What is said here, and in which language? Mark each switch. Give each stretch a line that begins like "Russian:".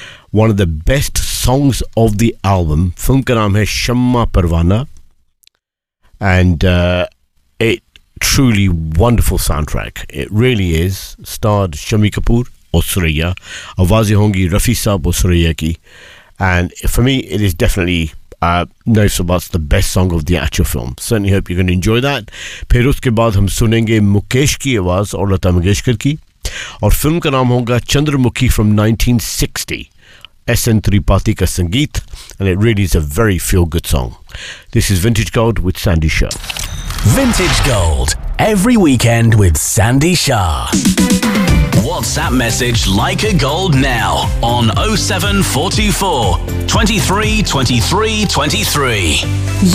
English: One of the best songs of the album,
Hindi: film ka naam hai
English: Shamma Parvana, and it truly wonderful soundtrack. It really is. Starred Shammi Kapoor or Suraiya,
Hindi: Awaazi Hongi Rafi Saab or Suraiya ki.
English: And for me, it is definitely no surprise the best song of the actual film. Certainly hope you're going to enjoy that.
Hindi: फिर उसके बाद हम सुनेंगे मुकेश की आवाज़ और लता मंगेशकर की. और फ़िल्म का नाम होगा चंद्रमुखी
English: from 1960.
Hindi: S.N. त्रिपाठी का संगीत.
English: And it really is a very feel-good song. This is Vintage Gold with Sandy Shah. Vintage Gold. Every weekend with Sandy Shah. WhatsApp message Like a Gold now on 0744-232323.